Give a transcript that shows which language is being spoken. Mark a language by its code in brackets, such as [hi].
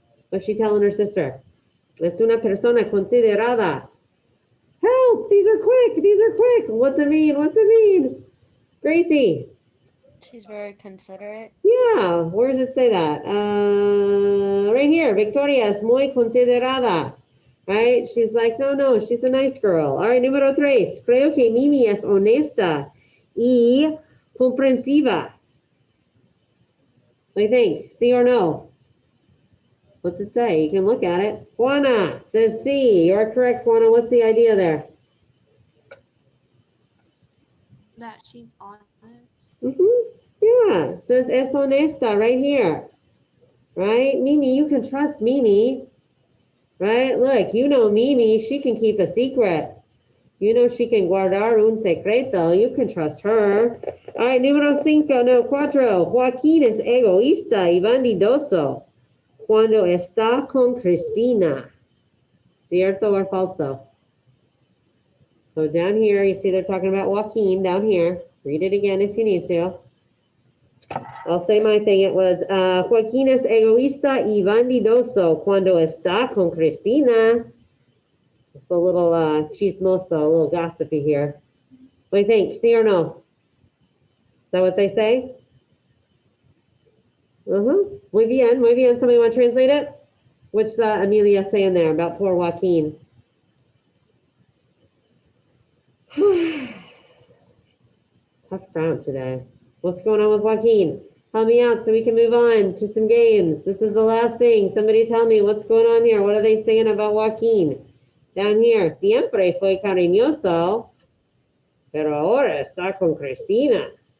[en] What's she telling her sister? [es] Es una persona considerada. [en] Help! These are quick! These are quick! What's it mean? What's it mean? Gracie. She's very considerate. Yeah, where does it say that? Right here. [es] Victoria es muy considerada. [en] Right? She's like, no, she's a nice girl. All right, [es] número tres. Creo que Mimi es honesta y comprensiva. [en] What do you think? Sí or no? What's it say? You can look at it. Juana says sí. You're correct, Juana. What's the idea there? That she's honest. Yeah, it says [es] es honesta [en] right here. Right? Mimi, you can trust Mimi. Right? Look, you know Mimi, she can keep a secret. You know she can [es] guardar un secreto. [en] You can trust her. All right, [es] número cuatro. Joaquín es egoísta y bandidoso cuando está con Cristina. ¿Cierto or falso? [en] So down here, you see they're talking about Joaquin down here. Read it again if you need to. I'll say my thing. It was [es] Joaquín es egoísta y bandidoso cuando está con Cristina. [en] It's a little chismoso, a little gossipy here. What do you think? See or no? Is that what they say? [es] Muy bien, muy bien. [en] Somebody want to translate it? What's Amelia saying there about poor Joaquin? Tough crowd today. What's going on with Joaquin? Help me out so we can move on to some games. This is the last thing. Somebody tell me what's going on here. What are they saying about Joaquin? [es] Down here, siempre fue cariñoso, pero ahora está con Cristina.